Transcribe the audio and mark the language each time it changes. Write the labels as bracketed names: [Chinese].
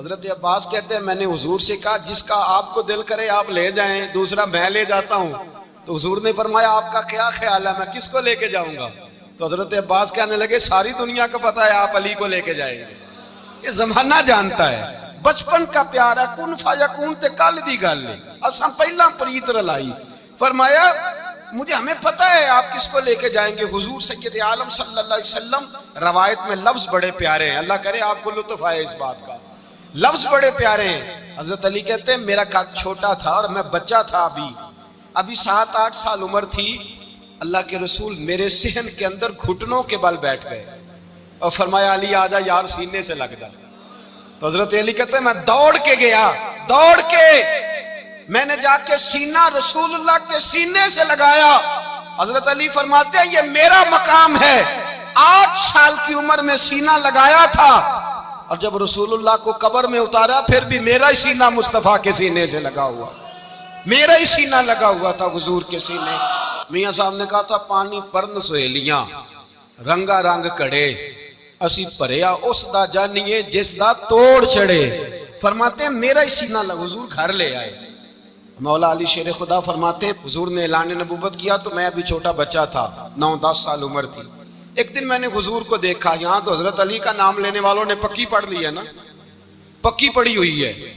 [Urdu] حضرت عباس کہتے ہیں میں نے حضور سے کہا جس کا آپ کو دل کرے آپ لے جائیں، دوسرا میں لے جاتا ہوں. تو حضور نے فرمایا آپ کا کیا خیال ہے، میں کس کو لے کے جاؤں گا؟ تو حضرت عباس کہنے لگے ساری دنیا کو پتا ہے آپ علی کو لے کے جائیں گے. یہ زمانہ جانتا ہے، بچپن کا پیار ہے. [Punjabi] کن فیکون تے کل دی گل ہے، اب سن پہلا پریت رلائی. [Urdu] فرمایا مجھے ہمیں پتہ ہے آپ کس کو لے کے جائیں گے. حضور سید عالم صلی اللہ علیہ وسلم، روایت میں لفظ بڑے پیارے ہیں، اللہ کرے آپ کو لطف آئے اس بات کا. لفظ بڑے پیارے ہیں. حضرت علی کہتے ہیں میرا قد چھوٹا تھا اور میں بچہ تھا، ابھی 7-8 سال عمر تھی. اللہ کے رسول میرے صحن کے اندر گھٹنوں کے بل بیٹھ گئے اور فرمایا علی آجا یار سینے سے لگ جا. تو حضرت علی کہتے ہیں میں دوڑ کے گیا، دوڑ کے میں نے جا کے سینہ رسول اللہ کے سینے سے لگایا. حضرت علی فرماتے ہیں یہ میرا مقام ہے. 8 سال کی عمر میں سینہ لگایا تھا اور جب رسول اللہ کو قبر میں اتارا پھر بھی میرا ہی سینہ مصطفیٰ کے سینے سے لگا ہوا، میرا ہی سینہ لگا ہوا تھا حضور کے سینے. میاں صاحب نے کہا تھا [Punjabi] پانی پرن سہیلیاں رنگا رنگ کڑے اسی پریا اس دا جانیے جس دا توڑ چڑھے. [Urdu] فرماتے ہیں میرا ہی سینہ لگا. حضور گھر لے آئے. مولا علی شیر خدا فرماتے ہیں حضور نے اعلان نبوت کیا تو میں ابھی چھوٹا بچہ تھا، 9-10 سال عمر تھی. ایک دن میں نے حضور کو دیکھا. یہاں تو حضرت علی کا نام لینے والوں نے پکی پڑھ لی ہے نا، پکی پڑھی ہوئی ہے.